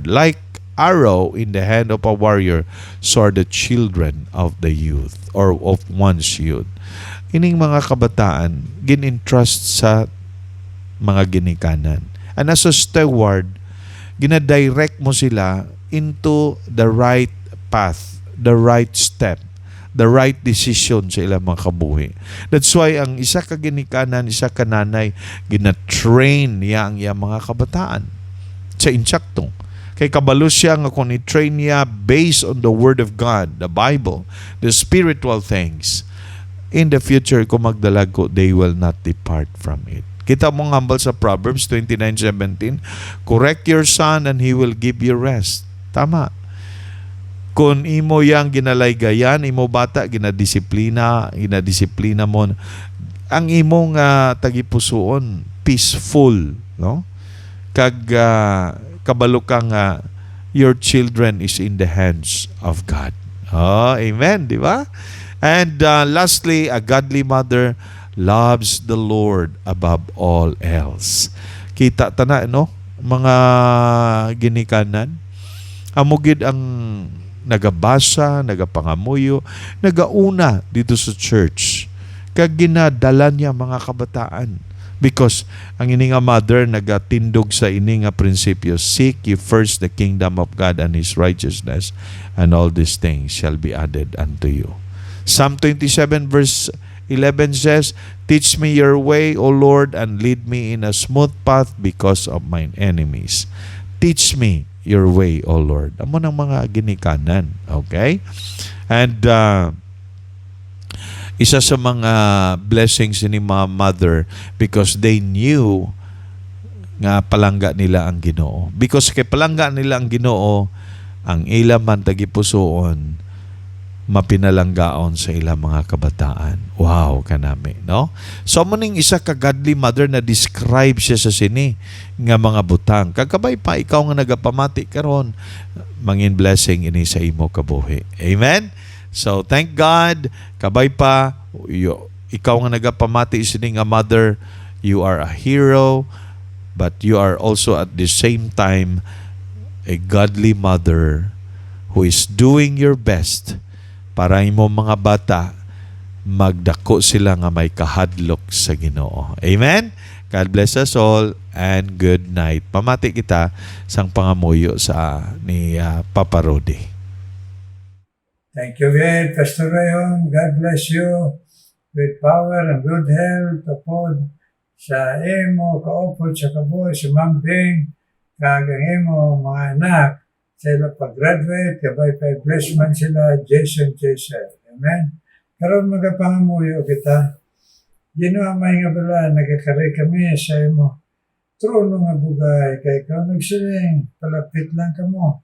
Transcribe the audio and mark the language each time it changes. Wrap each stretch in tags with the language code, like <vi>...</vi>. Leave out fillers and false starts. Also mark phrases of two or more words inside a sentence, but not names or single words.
<en>Like arrow in the hand of a warrior, so are the children of the youth, or of one's youth.</en> <hil>Ining mga kabataan, gin-entrust sa mga ginikanan.</hil> <en>And as a steward,</en> <hil>gina-direct mo sila</hil> <en>into the right path, the right step, the right decision</en> <hil>sa ilang mga kabuhi. That's why ang isa ka ginikanan, isa ka nanay, gina-train niya ang iyang mga kabataan sa insakto. Kay kabalo siya nga kung i-train niya</hil> <en>based on the Word of God, the Bible, the spiritual things, in the future,</en> <hil>kung magdalago,</hil> <en>they will not depart from it.</en> <hil>Kita mo nga sa</hil> <en>Proverbs 29:17, correct your son and he will give you rest.</en> <hil>Tama. Kung imo yang ginalaygayan, imo bata, ginadisiplina mo, ang imong tagipusoon, peaceful, no? Kag kabalo ka nga,</hil> <en>your children is in the hands of God.</en> <hil>Amen, di ba?</hil> <en>And lastly, a godly mother loves the Lord above all else.</en> <hil>Kita tana, mga ginikanan, amugid ang nagabasa, nagapangamuyo, nagauna dito sa church. Kag ginadala niya mga kabataan Because ang ini nga mother nagatindog sa ini nga prinsipyo,</hil> <en>seek ye first the kingdom of God and His righteousness, and all these things shall be added unto you. Psalm 27 verse 11 says, teach me your way, O Lord, and lead me in a smooth path because of mine enemies. Teach me your way, O Lord.</en> <hil>Amo ng mga ginikanan. Okay? And isa sa mga blessings ni mga mother</hil> <en>because they knew</en> <hil>nga palangga nila ang Ginoo. Because kay palangga nila ang Ginoo, ang ilang man tagipusoon, mapinalanggaon sa ilang mga kabataan. Wow, kanami, no? So, muning isa ka</hil> <en>godly mother</en> <hil>na describe siya sa sini nga mga butang. Kagabay pa, ikaw nga nagapamati karon, mangin blessing ini sa imo kabuhi.</hil> <en>Amen? So, thank God,</en> <hil>kabay pa, ikaw nga nagapamati sini nga</hil> <en>mother, you are a hero, but you are also at the same time a godly mother who is doing your best</en> <hil>para imo mga bata magdako sila nga may kahadlok sa Ginoo.</hil> <en>Amen? God bless us all and good night.</en> <hil>Pamati kita sang pangamuyo sa ni Papa Rudy.</hil> <en>Thank you, Pastor Rayon. God bless you with power and good health upon</en> <hil>sa imo kaupod sa kabuhi sa mambing kag ang imo mga anak sila pag-graduate kabay pa bless man sila Jason.</hil> <en>Amen.</en> <hil>Karon magapangamuyo kita. Ginoo may nga bala nagakari kami sa imo trono nga bugay kay ikaw nagsiling palapit lang kamo.</hil>